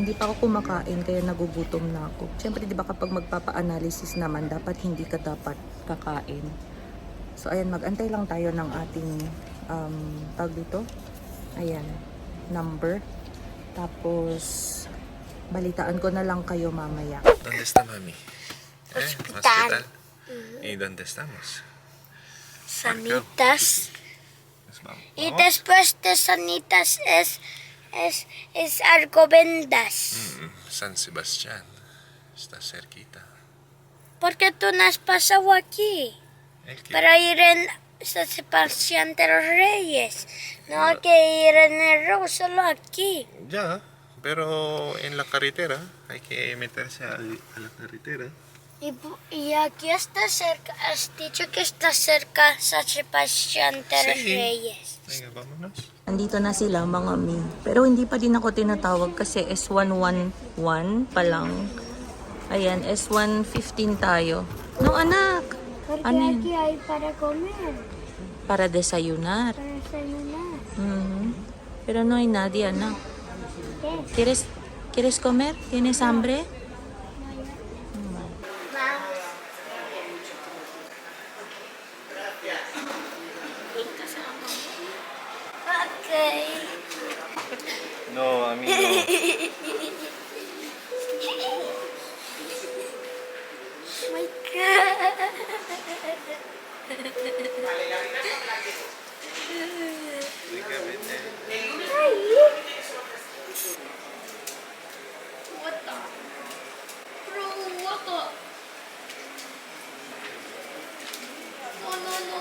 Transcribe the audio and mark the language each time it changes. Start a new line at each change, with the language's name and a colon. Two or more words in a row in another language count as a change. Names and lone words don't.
Filipino: Hindi pa ako kumakain, kaya nagugutom na ako. Siyempre, di ba kapag magpapa-analysis naman, dapat hindi ka dapat kakain. So, ayan, mag-antay lang tayo ng ating, tawag dito? Ayan, number. Tapos, balitaan ko na lang kayo mamaya.
Spanish: ¿Dónde está mami? Hospital. ¿Y dónde estamos? Sanitas. Pues vamos. Y después de Sanitas es Alcobendas. San Sebastián. Está cerquita. ¿Por qué tú no has pasado aquí? ¿El qué? Para ir en San Sebastián de los Reyes. No hay que ir en el road, solo aquí. Ya, pero en la carretera. Hay que meterse a la carretera. Y aquí está cerca, has dicho que está cerca San Sebastián de los Sí. Reyes. Venga, vámonos.
Filipino: Andito na sila, mga mi. Pero hindi pa din ako tinatawag kasi S111 pa lang. Ayan, S115 tayo. No, anak!
Spanish: Porque
Filipino: Ano yun?
Spanish: aquí hay para comer, Para desayunar. para desayunar. Mhm. Pero no hay nadie, anak. ¿Qué? ¿Quieres comer? ¿Tienes hambre? Okay. No, amigo.
English: My God.
Spanish: Venga, vete.
English: What the? Bro, what the? No, no, no.